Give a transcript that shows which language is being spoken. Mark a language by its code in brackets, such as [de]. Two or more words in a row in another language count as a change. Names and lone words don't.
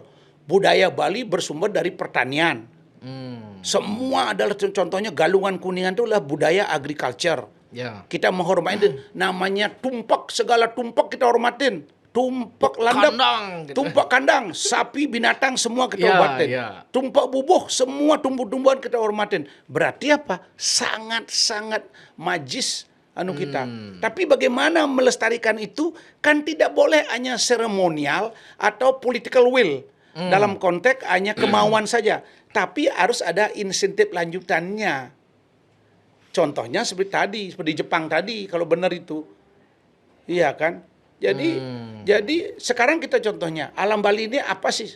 [id] Budaya Bali bersumber dari pertanian. Semua adalah contohnya Galungan Kuningan itu adalah budaya agriculture. Ya. Kita menghormati namanya tumpak, segala tumpak kita hormatin. Tumpak landap, Kandang, gitu. tumpak kandang, sapi, binatang semua kita Ya, hormatin. ya. Tumpak bubuh, semua tumbuh-tumbuhan kita hormatin. Berarti apa? Sangat-sangat majis kita. Tapi bagaimana melestarikan itu? Kan tidak boleh hanya seremonial atau [en] political will. [id] Dalam konteks hanya kemauan saja. Tapi harus ada insentif lanjutannya. Contohnya seperti tadi, seperti Jepang tadi, kalau benar itu. Iya kan? Jadi sekarang kita contohnya, alam Bali ini apa sih?